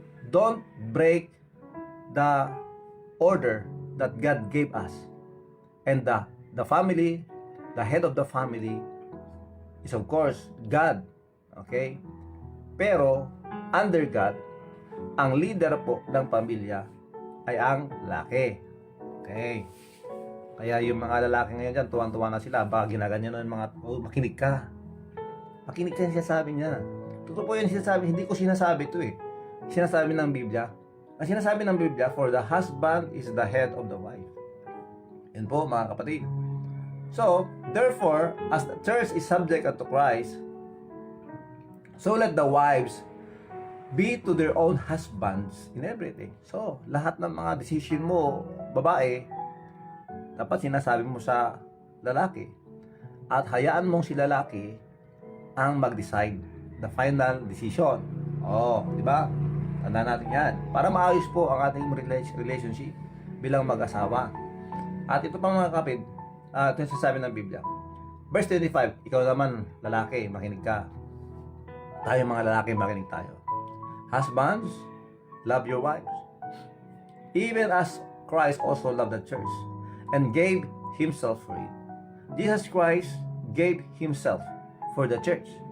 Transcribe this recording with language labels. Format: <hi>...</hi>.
<en>Don't break the order that God gave us. And the family, the head of the family is of course God. Okay?</en> <tl>Pero</tl> <en>under God,</en> <tl>ang leader po ng pamilya ay ang lalaki. Okay? Kaya yung mga lalaki ngayon dyan, tuwan-tuwa na sila. Baka ginaganyan na yung mga, makinig ka. Makinig ka yung sinasabi niya. Totoo po yun sinasabi. Hindi ko sinasabi ito eh. Sinasabi ng Biblia. Ang sinasabi ng Biblia,</tl> <en>for the husband is the head of the wife.</en> <tl>Yan po mga kapatid.</tl> <en>So, therefore, as the church is subject unto Christ, so let the wives be to their own husbands in everything.</en> <tl>So, lahat ng mga decision mo, babae, dapat sinasabi mo sa lalaki. At hayaan mong si lalaki ang mag-decide.</tl> <en>The final decision.</en> <tl>Di ba? Tandaan natin yan. Para maayos po ang ating relationship bilang mag-asawa. At ito pang mga kapatid, ito yung sasabi ng Biblia. Verse 25, ikaw naman, lalaki, makinig ka. Tayo mga lalaki, makinig tayo.</tl> <en>Husbands, love your wives. Even as Christ also loved the church and gave himself for it. Jesus Christ gave himself for the church.</en>